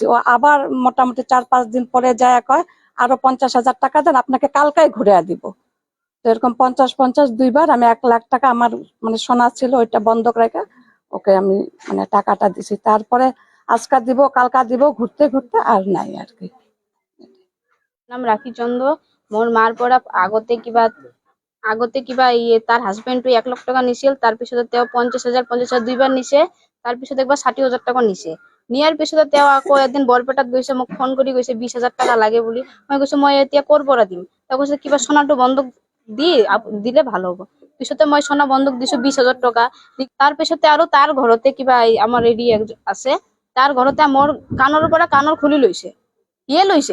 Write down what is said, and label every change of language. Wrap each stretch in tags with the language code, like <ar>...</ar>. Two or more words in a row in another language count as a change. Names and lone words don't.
<bn>ও আবার মোটামুটি 4-5 দিন পরে যায় কয় আরো 50,000 টাকা দেন, আপনাকে কালকাই ঘুরে দিব। তো এরকম 50-50 দুইবার আমি 1 লাখ টাকা আমার মানে সোনা ছিল ওইটা বন্ধক রেখে ওকে আমি মানে টাকাটা দিছি। তারপরে আজকা দিব কালকা দিব, ঘুরতে ঘুরতে আর নাই আর কি। নাম রাখি চন্দ্র।</bn> <as>মোর মার পরা আগতে কিবা তার হাজবেন্ড 1 লাখ টাকা নিছিল, তার পিছতে তেও 50,000 দুইবার নিছে, তার পিছতে একবার 60,000 টাকা নিছে। নিয়ার পিছতে তেও আকৌ এদিন বৰপেটাত গৈছে, মোক ফোন কৰি গৈছে 20,000 টাকা লাগে বুলি। মই কৈছো মই এতিয়া কৰ পৰা দিম। তেওঁ কৈছে কিবা সোণাটো বন্ধক দিলে ভাল হ'ব। পিছতে মই সোনা বন্ধক দিছো 20,000 টাকা। তাৰ পিছতে আৰু তাৰ ঘৰতে কিবা আমাৰ এৰি আছে, তাৰ ঘৰতে মোৰ কাণৰ পৰা কাণৰ খুলি লৈছে, ইয়ে লৈছে।</as>